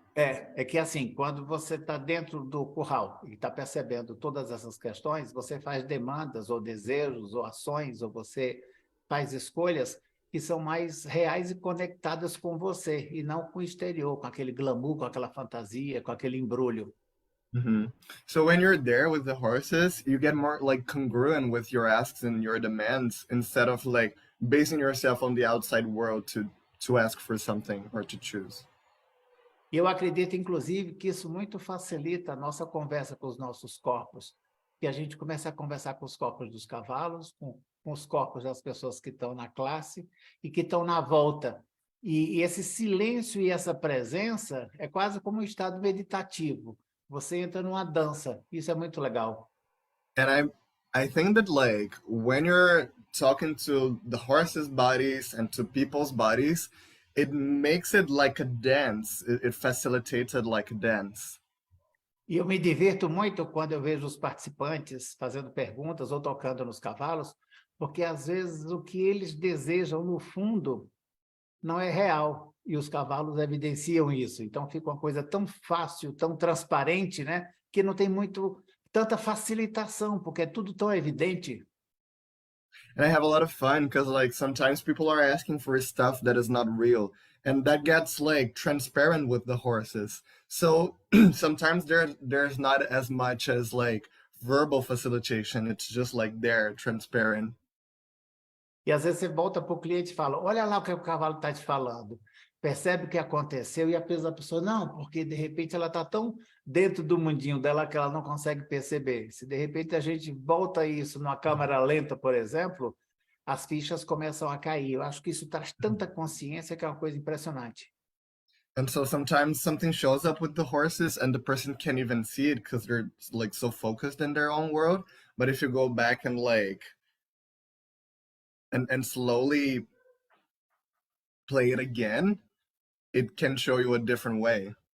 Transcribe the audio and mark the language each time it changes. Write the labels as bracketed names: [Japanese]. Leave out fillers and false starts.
[Portuguese] É que assim, quando você está dentro do curral e está percebendo todas essas questões, você faz demandas ou desejos ou ações, ou você faz escolhas que são mais reais e conectadas com você, e não com o exterior, com aquele glamour, com aquela fantasia, com aquele embrulho. [English] So when you're there with the horses, you get more like congruent with your asks and your demands instead of like basing yourself on the outside world to ask for something or to choose. [Portuguese] Eu acredito, inclusive, que isso muito facilita a nossa conversa com os nossos corpos, que a gente começa a conversar com os corpos dos cavalos, com os corpos das pessoas que estão na classe e que estão na volta. E esse silêncio e essa presença é quase como um estado meditativo. Você entra numa dança. Isso é muito legal. [English] And I think that like when you're talking to the horses' bodies and to people's bodies, it makes it like a dance. It facilitates it like a dance. [Portuguese] E eu me divirto muito quando eu vejo os participantes fazendo perguntas ou tocando nos cavalos, porque às vezes o que eles desejam no fundo não é real, e os cavalos evidenciam isso. Então fica uma coisa tão fácil, tão transparente, né? Que não tem tanta facilitação, porque é tudo tão evidente. [English] And I have a lot of fun because like sometimes people are asking for stuff that is not real, and that gets like transparent with the horses. So sometimes there's not as much as like verbal facilitation. It's just like there, transparent. [Portuguese] E às vezes você volta para o cliente e fala, olha lá o que o cavalo está te falando. Percebe o que aconteceu e a pessoa, não, porque de repente ela está tão dentro do mundinho dela que ela não consegue perceber. Se de repente a gente volta isso numa câmera lenta, por exemplo, as fichas começam a cair. Eu acho que isso traz tanta consciência que é uma coisa impressionante. [English] And so sometimes something shows up with the horses and the person can't even see it because they're like so focused in their own world. But if you go back and like and slowly play it again, it can show you a different way.